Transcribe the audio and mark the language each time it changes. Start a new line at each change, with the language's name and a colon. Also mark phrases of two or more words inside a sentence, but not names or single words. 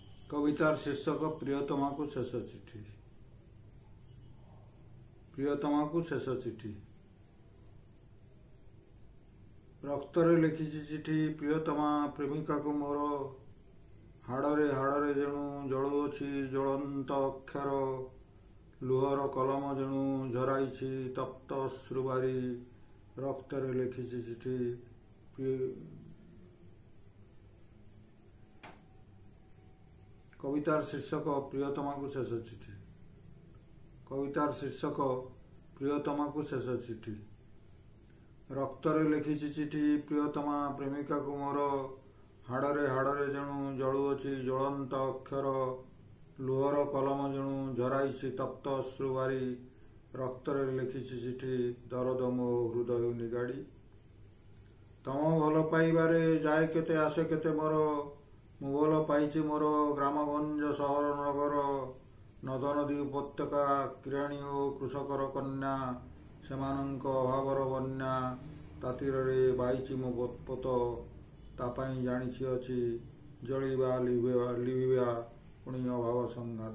Odia: କବିତାର ଶୀର୍ଷକ ପ୍ରିୟତମାକୁ ଶେଷ ଚିଠି। ପ୍ରିୟତମାକୁ ଶେଷ ଚିଠି। ରକ୍ତରେ ଲେଖିଛି ଚିଠି ପ୍ରିୟତମା ପ୍ରେମିକାକୁ ମୋର, ହାଡ଼ରେ ହାଡ଼ରେ ଯେଣୁ ଜଳୁଅଛି ଜ୍ୱଳନ୍ତ ଅକ୍ଷର, ଲୁହର କଲମ ଯେଣୁ ଝରାଇଛି ତପ୍ତ ଅଶ୍ରୁବାରି, ରକ୍ତରେ ଲେଖିଛି ଚିଠି କବିତାର ଶୀର୍ଷକ ପ୍ରିୟତମାକୁ ଶେଷ ଚିଠି। କବିତାର ଶୀର୍ଷକ ପ୍ରିୟତମାକୁ ଶେଷ ଚିଠି। রক্ତରେ ଲେଖିଛି ଚିଠି ପ୍ରିୟତମା ପ୍ରେମିକାକୁ ମୋର, ହାଡ଼ରେ ହାଡ଼ରେ ଯେଣୁ ଜଳୁଅଛି ଜ୍ୱଳନ୍ତ ଅକ୍ଷର, ଲୁହର କଲମ ଯେଣୁ ଝରାଇଛି ତପ୍ତ ଅଶ୍ରୁବାରି, ରକ୍ତରେ ଲେଖିଛି ଚିଠି ଦରଦ ମୋ ହୃଦୟ ନିଗାଡ଼ି। ତମ ଭଲ ପାଇବାରେ ଯାଏ କେତେ ଆସେ କେତେ ମୋର, ମୁଁ ଭଲ ପାଇଛି ମୋର ଗ୍ରାମଗଞ୍ଜ ସହର ନଗର, ନଦ ନଦୀ ଉପତ୍ୟକା କିରାଣୀ ଓ କୃଷକର କନ୍ୟା, ସେମାନଙ୍କ ଅଭାବର ବନ୍ୟା, ତାତିରରେ ବାହିଛି ମୋ ପୋତ, ତା ପାଇଁ ଜାଣିଛି ଅଛି ଜଳିବା ଲିଭିବା ପୁଣି ଅଭାବ ସଂଘାତ।